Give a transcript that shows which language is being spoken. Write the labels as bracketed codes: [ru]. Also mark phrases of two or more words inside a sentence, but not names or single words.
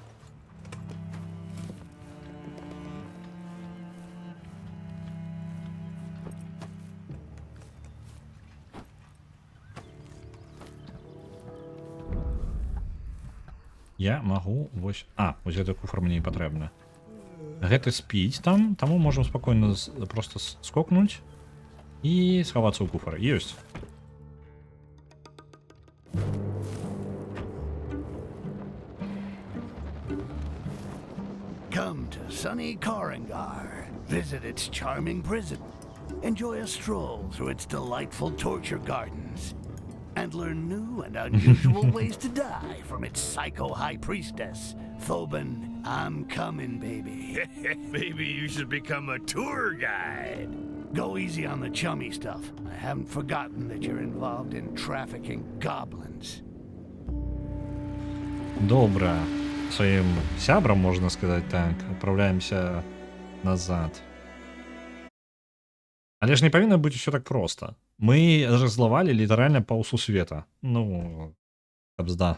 [be] Я магу вось... вось гэты куфар мне і патрэбны. Гэты спіць там, таму можам спакойна просто скокнуць і схавацца ў куфар. Ёсць. [en] Come to sunny Korengar. Visit its charming prison. Enjoy a stroll through its delightful torture gardens. And learn new and unusual ways to die from its psycho high priestess, Thoban. I'm coming, baby. Maybe you should become a tour guide. Go easy on the chummy stuff. I haven't forgotten that you're involved in trafficking goblins. [be] Добра. Своим сябрам, можна сказаць так, адпраўляемся назад. Але ж не павінна быць усё так проста. Мы раззлавалі літаральна паўсусвета. Ну, кабзда.